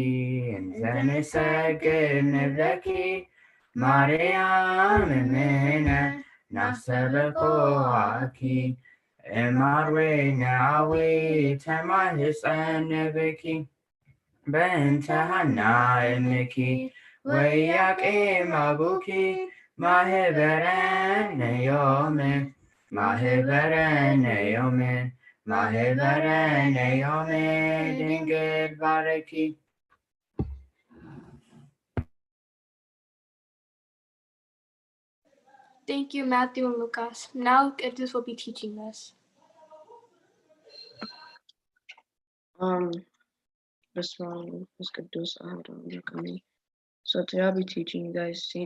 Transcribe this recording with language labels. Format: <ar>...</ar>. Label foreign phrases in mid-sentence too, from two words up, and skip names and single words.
<gez>እንዘንሰግድ ንብለኪ ማርያም እምነ ናስተበቆአኪ እማርዌነ አዊተ ማኅፀን ብኪ። በእንተ ሐና እምኪ ወኢያቄም አቡኪ ማኅበረነ ዮም ማኅበረነ ዮም ማኅበረነ ዮም ድንግል ባረኪ።</gez> <en>Thank you, Matthew and Lucas. Now, Idris will be teaching us. So today I'll be teaching you guys St.</en>